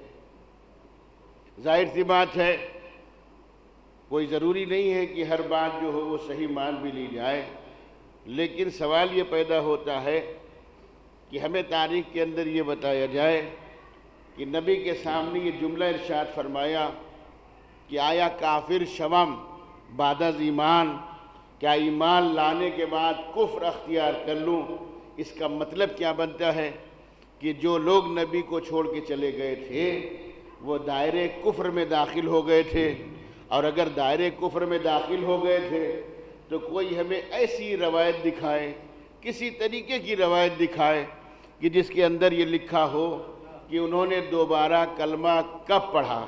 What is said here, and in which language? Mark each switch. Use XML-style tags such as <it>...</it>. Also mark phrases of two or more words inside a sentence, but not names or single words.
<ur>ظاہر سی بات ہے، کوئی ضروری نہیں ہے کہ ہر بات جو ہو وہ صحیح مان بھی لی جائے، لیکن سوال یہ پیدا ہوتا ہے کہ ہمیں تاریخ کے اندر یہ بتایا جائے کہ نبی کے سامنے یہ جملہ ارشاد فرمایا کہ</ur> <fa>آیا کافر شوم بعد از ایمان،</fa> <ur>کیا ایمان لانے کے بعد کفر اختیار کر لوں؟ اس کا مطلب کیا بنتا ہے کہ جو لوگ نبی کو چھوڑ کے چلے گئے تھے، وہ دائرے کفر میں داخل ہو گئے تھے، اور اگر دائرے کفر میں داخل ہو گئے تھے تو کوئی ہمیں ایسی روایت دکھائے، کسی طریقے کی روایت دکھائے کہ جس کے اندر یہ لکھا ہو کہ انہوں نے دوبارہ کلمہ کب پڑھا۔</ur>